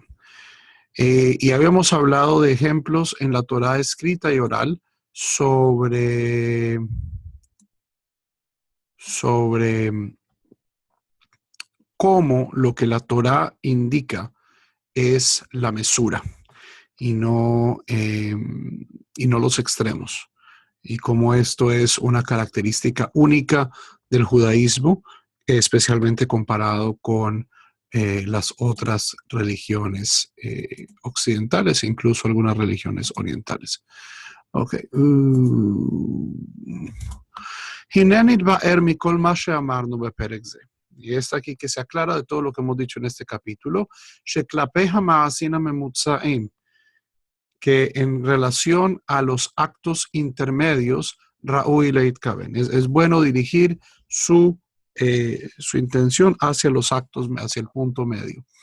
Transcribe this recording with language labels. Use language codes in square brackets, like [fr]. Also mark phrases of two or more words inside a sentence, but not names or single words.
[es] Y habíamos hablado de ejemplos en la Torá escrita y oral sobre cómo lo que la Torá indica es la mesura y no los extremos. Y como esto es una característica única del judaísmo, especialmente comparado con las otras religiones occidentales e incluso algunas religiones orientales. Ok. [he] הנה נתבאר מכל מה שאמרנו בפרק זה. [es] Y está aquí que se aclara de todo lo que hemos dicho en este capítulo, que en relación a los actos intermedios, [he] ראוי להתכוון, [es] es bueno dirigir su intención hacia los actos, hacia el punto medio.